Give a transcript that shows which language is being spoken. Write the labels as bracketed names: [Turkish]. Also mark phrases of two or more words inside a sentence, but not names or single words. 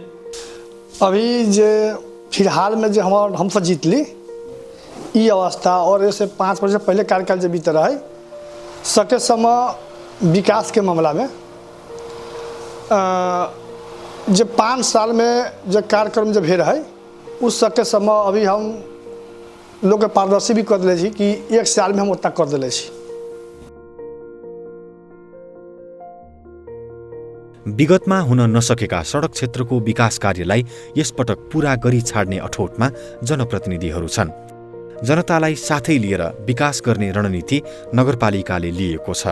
[Maithili] अभी जे फिलहाल में जो हम सब जीतली ई अवस्था और ऐसे 5 वर्ष पहले कार्यकाल जो बीत रहा है सके समय विकास के मामला में जो 5 साल में जो कार्यक्रम जो भेल है उस सके समय अभी हम लोग के पारदर्शी भी कर दिले कि 1 साल में हम उतना कर दिले। [Nepali] विगतमा हुन नसकेका सडक क्षेत्रको विकास कार्यलाई यसपटक पूरा गरी छाड्ने अठोटमा जनप्रतिनिधिहरू छन्। जनतालाई साथै लिएर विकास गर्ने रणनीति नगरपालिकाले लिएको छ।